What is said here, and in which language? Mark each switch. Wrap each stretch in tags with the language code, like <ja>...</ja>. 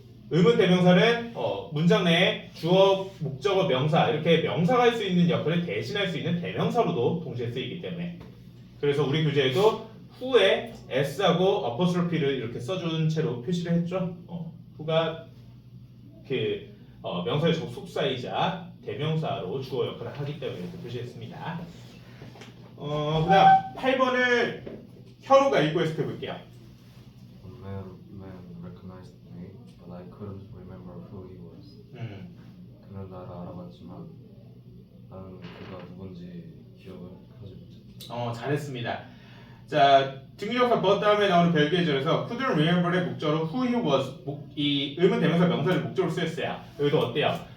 <ko>의문 대명사는 문장 내에 주어, 목적어, 명사 이렇게 명사가 할 수 있는 역할을 대신할 수 있는 대명사로도 동시에 쓰이기 때문에 그래서 우리 교재에도 who에 s하고 apostrophe를 이렇게 써준 채로 표시를 했죠. who가 그 명사의 접속사이자 대명사로 주어 역할을 하기 때문에 이렇게 표시했습니다. 그다음 8번을 현우가 읽고 해석해 볼게요.</ko> <en>Man recognized me, but I couldn't remember who he was.</en> <ko>그는 나를 알아봤지만 나는 그가 누군지 기억을 하지 못했다. 잘했습니다. 자, 등유역사 but 다음에 나오는 별개의 절에서 couldn't remember의 목적으로</ko> <en>who he was</en> <ko>이 의문 대명사 명사를 목적으로 쓰였어요. 여기도 어때요?</ko>